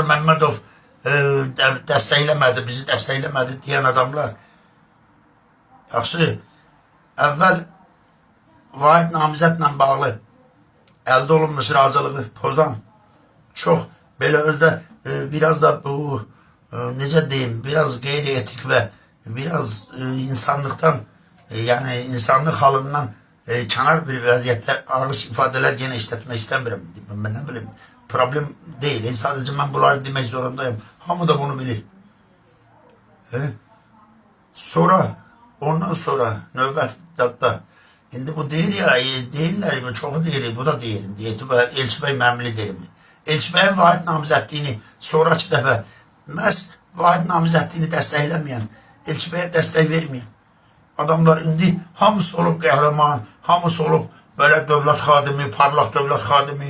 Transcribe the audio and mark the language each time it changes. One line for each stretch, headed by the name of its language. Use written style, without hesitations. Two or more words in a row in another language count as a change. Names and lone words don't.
Azerbaijani: Mehmedov dəstəkləmədi, bizi dəstəkləmədi deyən adamlar yaxşı, əvvəl vahid namizətlə bağlı əldə olunmuş razılığı pozan çox belə özdə biraz da bu necə deyim, biraz qeyri-etik ve biraz insanlıktan yani insanlık halından kənar bir vəziyyətdə
Turkish: ağır ifadeler gene işletmek istemiyorum. Ben ne bileyim, problem değil. Sadece ben bunları demek zorundayım.
Azerbaijani: Hamı da bunu bilir. Ondan sonra növbət dadda indi bu deyir ya, deyirlər mi? Çoxu deyir, bu da deyir. Elçibey məmli deyirdi. Elçibeyin vahid namizədliyini sonraki dəfə məhz vahid namizədliyini dəstəkləməyən, Elçibeyə dəstək verməyən adamlar indi hamısı olub qəhrəman, hamısı olub böyle dövlət xadimi, parlaq dövlət xadimi.